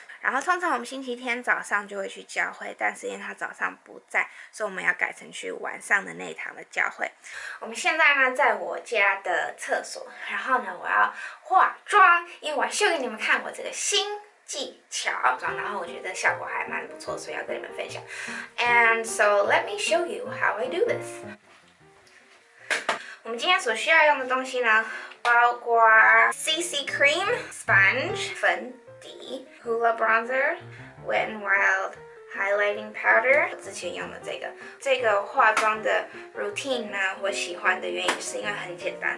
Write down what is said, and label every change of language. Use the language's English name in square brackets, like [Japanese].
[Chinese] 然后通常我们星期天早上就会去教会，但是因为他早上不在，所以我们要改成去晚上的那一堂的教会。我们现在呢在我家的厕所，然后呢我要化妆，因为我要秀给你们看我这个新技巧，然后我觉得效果还蛮不错，所以要跟你们分享。 [English] And so let me show you how I do this. [Chinese] 我们今天所需要用的东西呢，包括 CC cream、sponge 粉底、Hoola bronzer、Wet n Wild highlighting powder。我之前用的这个化妆的 routine 呢，我喜欢的原因是因为很简单。